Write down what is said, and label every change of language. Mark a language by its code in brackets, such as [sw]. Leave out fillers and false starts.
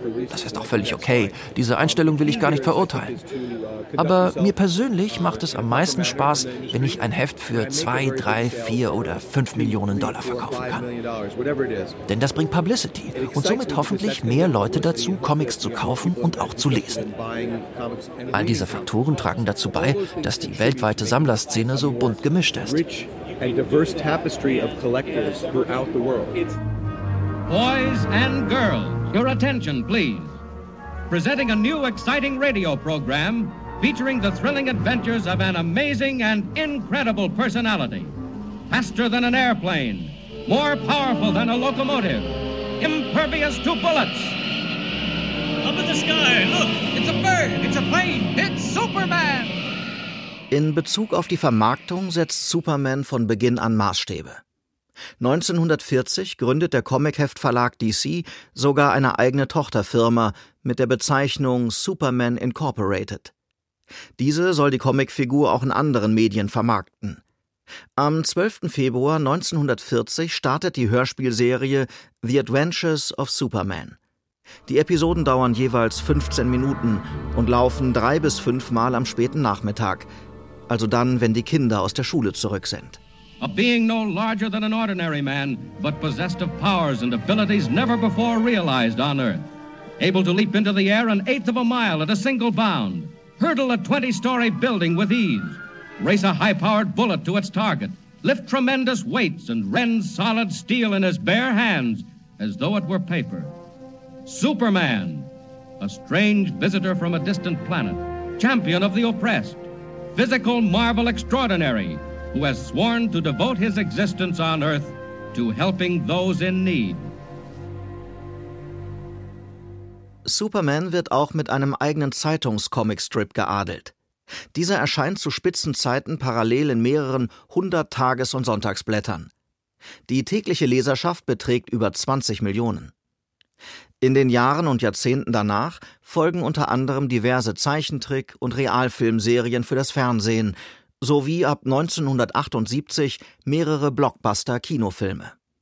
[de] Das ist auch völlig okay. Diese Einstellung will ich gar nicht verurteilen. Aber mir persönlich macht es am meisten Spaß, wenn ich ein Heft für 2, 3, 4 oder 5 Millionen $ verkaufen kann. Denn das bringt Publicity und somit hoffentlich mehr Leute dazu, Comics zu kaufen und auch zu lesen. All diese Faktoren tragen dazu bei, dass die weltweite Sammlerszene so bunt gemischt ist. [en] And diverse tapestry of collectors throughout the world. Boys and girls, your attention, please. Presenting a new exciting radio program featuring the thrilling adventures of an amazing and incredible personality. Faster than an airplane, more powerful than a locomotive, impervious to bullets. Up in the sky, look, it's a bird, it's a plane, it's Superman! [de] In Bezug auf die Vermarktung setzt Superman von Beginn an Maßstäbe. 1940 gründet der Comicheftverlag DC sogar eine eigene Tochterfirma mit der Bezeichnung Superman Incorporated. Diese soll die Comicfigur auch in anderen Medien vermarkten. Am 12. Februar 1940 startet die Hörspielserie The Adventures of Superman. Die Episoden dauern jeweils 15 Minuten und laufen 3 bis 5 Mal am späten Nachmittag, also dann, wenn die Kinder aus der Schule zurück sind. [en] A being no larger than an ordinary man, but possessed of powers and abilities never before realized on Earth. Able to leap into the air an eighth of a mile at a single bound. Hurdle a 20-story building with ease. Race a high-powered bullet to its target. Lift tremendous weights and rend solid steel in his bare hands as though it were paper. Superman, a strange visitor from a distant planet. Champion of the oppressed. Physical marvel extraordinary. Who has sworn to devote his existence on Earth to helping those in need. [de] Superman wird auch mit einem eigenen Zeitungs-Comic-Strip geadelt. Dieser erscheint zu Spitzenzeiten parallel in mehreren 100 Tages- und Sonntagsblättern. Die tägliche Leserschaft beträgt über 20 Millionen. In den Jahren und Jahrzehnten danach folgen unter anderem diverse Zeichentrick- und Realfilmserien für das Fernsehen, sowie ab 1978 mehrere Blockbuster-Kinofilme.